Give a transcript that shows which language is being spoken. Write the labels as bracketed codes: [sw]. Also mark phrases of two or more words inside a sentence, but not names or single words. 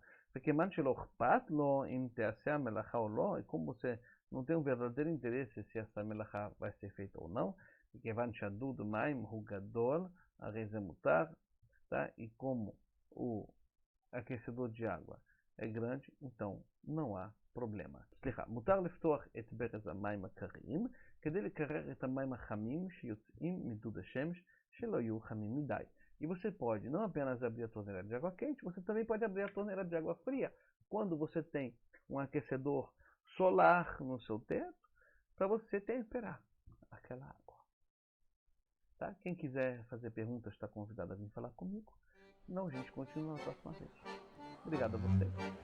[pt] Porque e como você não tem um verdadeiro interesse se essa melachá vai ser feita ou não, [he] הרי זה מותר, [pt] tá? E como o aquecedor de água é grande, então não há problema. [he] מותר לפתוח את ברז המים הקרים כדי לקרר את המים החמים שיוצאים מדוד השמש שלא יהיו חמים מדי. [pt] E você pode não apenas abrir a torneira de água quente, você também pode abrir a torneira de água fria quando você tem um aquecedor solar no seu teto para você temperar aquela água. Tá? Quem quiser fazer perguntas está convidado a vir falar comigo. Não, a gente continua na próxima vez.